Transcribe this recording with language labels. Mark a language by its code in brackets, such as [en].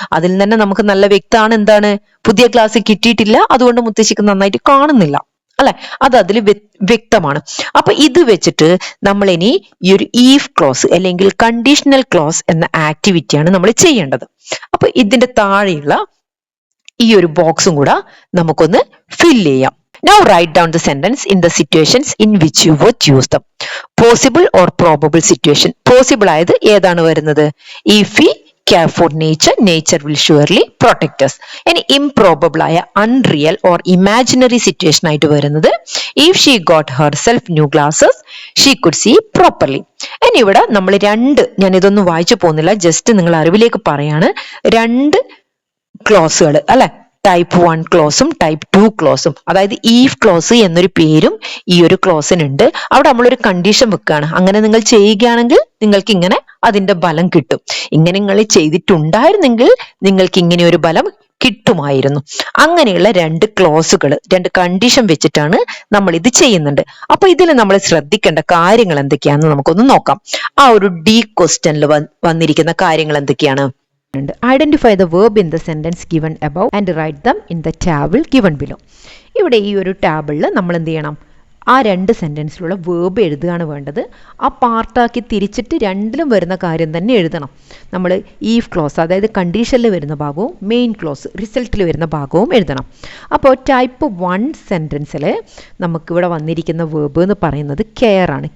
[ml] അതിൽ തന്നെ നമുക്ക് നല്ല വ്യക്തമാണ് എന്താണ്? പുതിയ ഗ്ലാസ് കിട്ടിയിട്ടില്ല, അതുകൊണ്ട് മുത്തശ്ശിക്ക് നന്നായിട്ട് കാണുന്നില്ല അല്ലെ, അത് അതിൽ വ്യക്തമാണ്. അപ്പൊ ഇത് വെച്ചിട്ട് നമ്മൾ ഇനി ഈ ഒരു ഈഫ് ക്ലോസ് അല്ലെങ്കിൽ കണ്ടീഷണൽ ക്ലോസ് എന്ന ആക്ടിവിറ്റിയാണ് നമ്മൾ ചെയ്യേണ്ടത്. അപ്പൊ ഇതിന്റെ താഴെയുള്ള ഈ ഒരു ബോക്സും കൂടെ നമുക്കൊന്ന് ഫില്ല് ചെയ്യാം. [en] Now write down the sentence in the situations in which you would use them. Possible or probable situation. [ml] Possible ആയത് ഏതാണ് വരുന്നത്? [en] If we care for nature, nature will surely protect us. [ml] ഇനി improbable ആയ [en] unreal or imaginary situation [ml] ആയിട്ട് വരുന്നത് [en] if she got herself new glasses, she could see properly. [ml] ഇനി ഇവിടെ നമ്മൾ ഞാൻ ഇതൊന്നും വായിച്ചു പോകുന്നില്ല, ജസ്റ്റ് നിങ്ങൾ അറിവിലേക്ക് പറയാണ്, രണ്ട് ക്ലോസുകൾ അല്ലെ, ടൈപ്പ് 1 ക്ലോസും ടൈപ്പ് 2 ക്ലോസും. അതായത് ഈഫ് ക്ലോസ് എന്നൊരു പേരും ഈ ഒരു ക്ലോസിനുണ്ട്. അവിടെ നമ്മളൊരു കണ്ടീഷൻ വെക്കുകയാണ്. അങ്ങനെ നിങ്ങൾ ചെയ്യുകയാണെങ്കിൽ നിങ്ങൾക്ക് ഇങ്ങനെ അതിന്റെ ഫലം കിട്ടും. ഇങ്ങനെ നിങ്ങൾ ചെയ്തിട്ടുണ്ടായിരുന്നെങ്കിൽ നിങ്ങൾക്ക് ഇങ്ങനെ ഒരു ഫലം കിട്ടുമായിരുന്നു. അങ്ങനെയുള്ള രണ്ട് ക്ലോസുകൾ, രണ്ട് കണ്ടീഷൻ വെച്ചിട്ടാണ് നമ്മൾ ഇത് ചെയ്യുന്നുണ്ട്. അപ്പൊ ഇതിൽ നമ്മൾ ശ്രദ്ധിക്കേണ്ട കാര്യങ്ങൾ എന്തൊക്കെയാണെന്ന് നമുക്കൊന്ന് നോക്കാം. ആ ഒരു ഡി ക്വസ്റ്റ്യനിൽ വന്നിരിക്കുന്ന കാര്യങ്ങൾ എന്തൊക്കെയാണ്? [en] Identify the verb in the sentence given above and write them in the table given below. [ml] ഇവിടെ ഈ ഒരു ടാബിളിൽ നമ്മൾ എന്ത് ചെയ്യണം? ആ രണ്ട് സെന്റൻസിലുള്ള വേർബ് എഴുതുകയാണ് വേണ്ടത്. ആ പാർട്ടാക്കി തിരിച്ചിട്ട് രണ്ടിലും വരുന്ന കാര്യം തന്നെ എഴുതണം. നമ്മൾ ഈഫ് ക്ലോസ് അതായത് കണ്ടീഷനിൽ വരുന്ന ഭാഗവും മെയിൻ ക്ലോസ് റിസൾട്ടിൽ വരുന്ന ഭാഗവും എഴുതണം. അപ്പോൾ ടൈപ്പ് 1 സെന്റൻസിൽ നമുക്കിവിടെ വന്നിരിക്കുന്ന വേർബ് എന്ന് പറയുന്നത് കെയർ ആണ്.